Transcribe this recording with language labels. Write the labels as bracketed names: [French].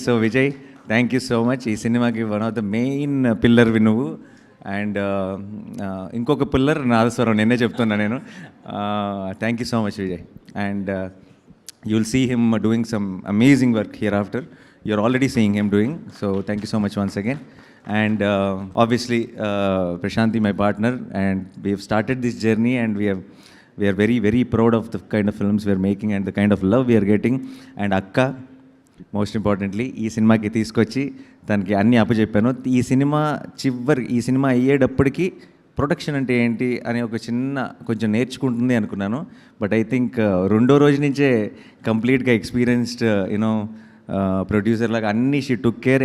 [English] So Vijay, thank you so much. [Telugu] ఈ సినిమాకి [English] one of the main [Telugu] పిల్లర్వి నువ్వు. అండ్ ఇంకొక పిల్లర్ నాదస్వరం, నిన్నే చెప్తున్నా నేను. [English] Thank you so much Vijay. And you will see him doing some amazing work here after. You're already seeing him doing. So thank you so much once again. And obviously Prashanti, my partner, and we have started this journey, and we are very proud of the kind of films we are making and the kind of love we are getting. And Akka, most importantly, [Telugu] ఈ సినిమాకి తీసుకొచ్చి తనకి అన్నీ అప్పచెప్పాను. ఈ cinema అయ్యేటప్పటికి production అంటే ఏంటి అని కొంచెం నేర్చుకుంటుంది అనుకున్నాను. [English] but I think [Telugu] రెండో రోజు నుంచే కంప్లీట్గా ఎక్స్పీరియన్స్డ్ ప్రొడ్యూసర్ లాగా అన్నీ [English] She took care.